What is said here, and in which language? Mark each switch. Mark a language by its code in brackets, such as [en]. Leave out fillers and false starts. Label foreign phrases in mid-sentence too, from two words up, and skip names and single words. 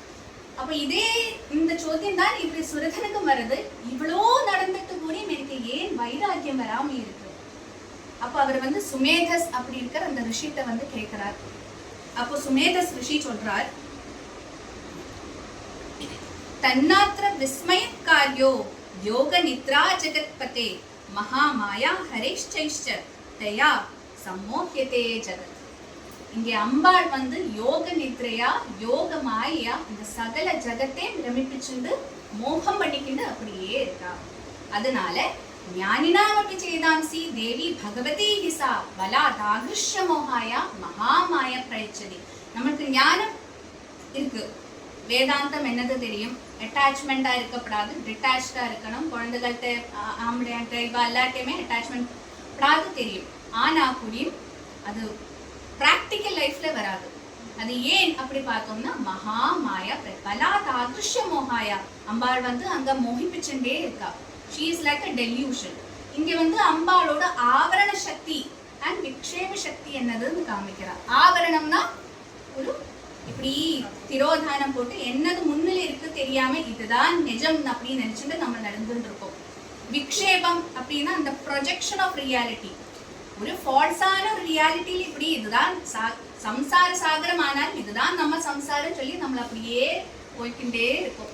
[ta] அப்ப இதே இந்த சோத்தியம் தான் இப்படி சுரதனுக்கு வருது. இவ்வளோ நடந்துட்டு கூட எனக்கு ஏன் வைராக்கியம் வராம இருக்கு? அப்ப அவர் வந்து சுமேதஸ் அப்படி இருக்கிற அந்த ரிஷிட்ட வந்து கேட்கிறார். அப்போ சுமேதஸ் ரிஷி சொல்றார், [sa] तन्नात्र विस्मयकार्यो योग निद्रा जगत्पते महामाया हरेश्चैश्च तया सम्मोह्यते जगत्. [ta] இங்கே அம்பாள் வந்து யோக நித்ரையா யோக மாயா இந்த சகல ஜகத்தை பிரமிப்பிச்சுண்டு மோகம் பண்ணிக்கிண்டு அப்படியே இருக்கா. அதனால [sa] ज्ञानिनामपि चेतांसि देवी भगवती हि सा बलादाकृष्य मोहाय महामाया प्रयच्छति. [ta] நமக்கு ஞானம் இருக்கு, வேதாந்தம் என்னது தெரியும், அட்டாச்மெண்டா இருக்கப்படாது, டிட்டாச்சா இருக்கணும், குழந்தைகள்கிட்ட ஆம்பளையாட்ட இவ எல்லாத்தையுமே அட்டாச்மெண்ட் படாது தெரியும். ஆனா கூடியும் அது [en] practical life [ta] வராது. அது ஏன் அப்படி பார்த்தோம்னா [sa] महामाया बलादाकृष्य मोहाय. [ta] அம்பாள் வந்து அங்க மோகிப்பிச்சுட்டே இருக்கா. [en] She is like a delusion. [ta] இங்க வந்து அம்பாளோட ஆவரண சக்தி அண்ட் விக்ஷேப சக்தி என்னதுன்னு காமிக்கிறார். ஆவரணம்னா ஒரு இப்படி திரோதானம் போட்டு என்னது முன்னிலை இருக்கு தெரியாம இதுதான் நிஜம் அப்படின்னு நினைச்சுட்டு நம்ம நடந்துட்டு இருக்கோம். விக்ஷேபம் அப்படின்னா அந்த [en] projection of reality, [ta] ஒரு ஃபால்ஸான ஒரு ரியாலிட்டியில் இப்படி இதுதான் சம்சார சாகரம், ஆனால் இதுதான் நம்ம சம்சாரம் சொல்லி நம்மள அப்படியே போய்கிட்டே இருக்கும்.